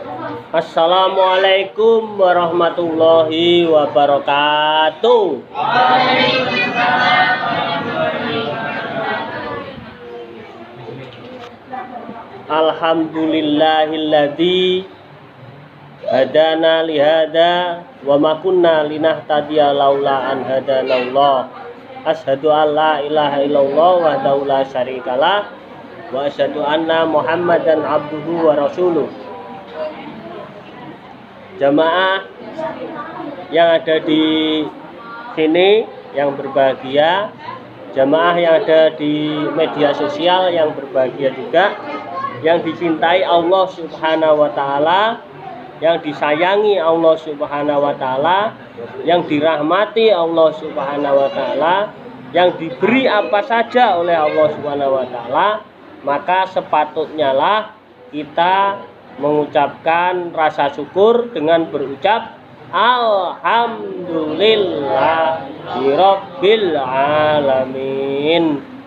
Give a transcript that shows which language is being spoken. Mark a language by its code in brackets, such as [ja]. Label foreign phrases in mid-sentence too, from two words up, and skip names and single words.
[ar] السلام عليكم ورحمة الله وبركاته. الحمد لله الذي هدانا لهذا وما كنا لنهتدي لولا أن هدانا الله. أشهد أن لا إله إلا الله وحده لا شريك له وأشهد أن محمدا عبده ورسوله. [id] Jamaah yang ada di sini yang berbahagia, jamaah yang ada di media sosial yang berbahagia juga, yang dicintai Allah [ar] سبحانه وتعالى, [id] yang disayangi Allah [ar] سبحانه وتعالى, [id] yang dirahmati Allah [ar] سبحانه وتعالى, [id] yang diberi apa saja oleh Allah [ar] سبحانه وتعالى, [id] maka sepatutnya lah kita mengucapkan rasa syukur dengan berucap [ar] الحمد لله رب العالمين.